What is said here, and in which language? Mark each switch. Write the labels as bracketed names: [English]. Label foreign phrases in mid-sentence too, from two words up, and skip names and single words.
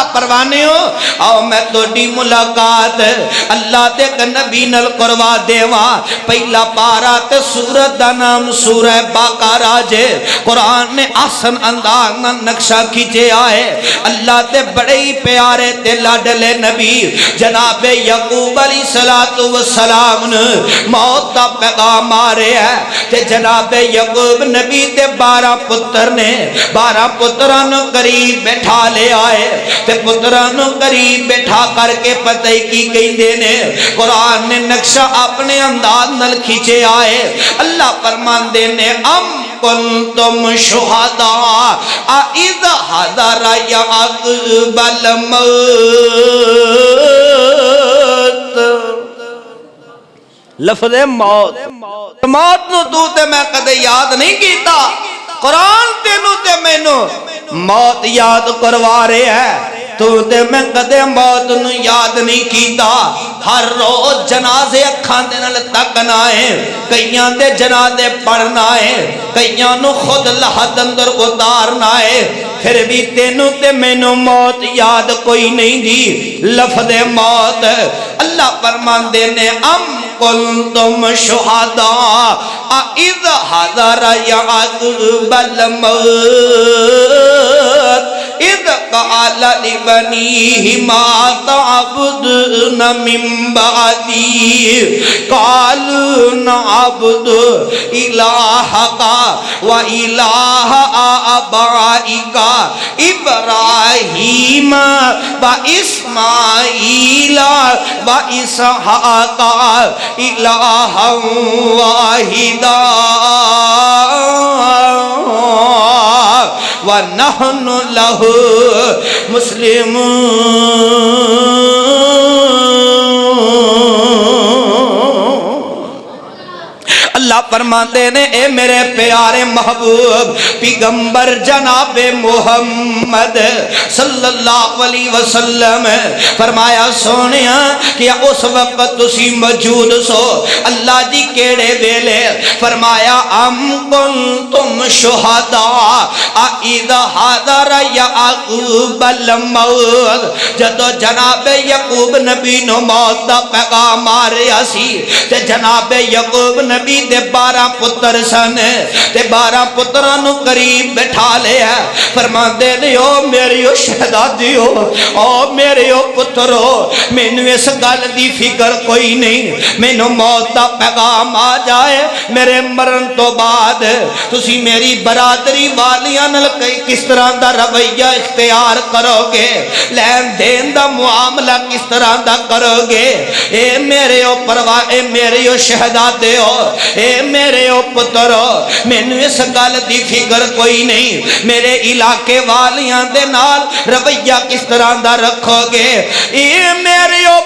[Punjabi] پروانے ہو، آؤ میں تو ڈی ملاقات اللہ دے نبی نل کروا دیواں، پہلا پارا تے سورت دا نام سورہ بقرہ جے، قرآن نے آسن انداز نقشہ کھینچے آئے، اللہ دے بڑے ہی پیارے تے لاڈلے نبی جناب یعقوب [Arabic] علیہ السلام [Punjabi] نے موت دا پیغام آ رہے ہیں، تے جناب یعقوب نبی تے 12 پتر نے 12 پتران قریب بیٹھا لے آئے، تے پتران قریب بیٹھا کر کے پتہ کی کہندے نے، قرآن نے نقشہ اپنے انداز نل کھینچے آئے، اللہ فرماندے نے [Arabic] ام کنتم شہداء اذ حضر یعقوب الموت، [Punjabi] لفظ موت موت نو تو تے میں کدے یاد نہیں کیتا، قرآن تینوں تے مینوں موت یاد کروا رہے ہیں، تو تے میں کدے موت نو یاد نہیں کیتا، ہر روز جنازے اکھاں دے نال تکنا ہے، کئیاں دے جنازے پڑھنا ہے، کئیاں نو خود لحد اندر اتارنا ہے، پھر بھی تینوں تے مینوں موت یاد کوئی نہیں دی، لفظ موت اللہ فرماندے نے [Arabic] ام کنتم شہداء اذ حضر یعقوب الموت اذ قال لبنیہ ما تعبدون من بعدی قالوا نعبد الہک و الہ آبائک ابراہیم و اسماعیل و اسحاق الہا واحدا ونحن له مسلمون۔ [Punjabi] اللہ فرماتے نے اے میرے پیارے محبوب پیغمبر جناب محمد [Arabic] صلی اللہ علیہ وسلم [Punjabi] فرمایا سونیا کیا اس وقت تسی موجود سو؟ اللہ جی کیڑے ویلے؟ فرمایا [Arabic] ام کنتم شہداء اذ حضر یعقوب الموت، [Punjabi] جدو جناب یعقوب نبی نو موت دا پیغام آ رہا سی تے جناب یعقوب نبی دے 12 پتر سن تے 12 پتران نو قریب بٹھا لیا، فرماندے نے او میری او شہزادیو او میرے او پترو مینوں اس گل دی فکر کوئی نہیں، مینوں موت دا پیغام آ جائے میرے مرن تو بعد تسی میری برادری والیاں نال کس طرح دا رویہ اختیار کرو گے، لین دین دا معاملہ کس طرح دا کرو گے، اے میرے او پرواہ اے میرے او شہزادیو اے میرے او پترو مینوں اس گل دی فکر کوئی نہیں میرے علاقے والیاں دے نال رویہ کس طرح دا رکھو گے اے میرے او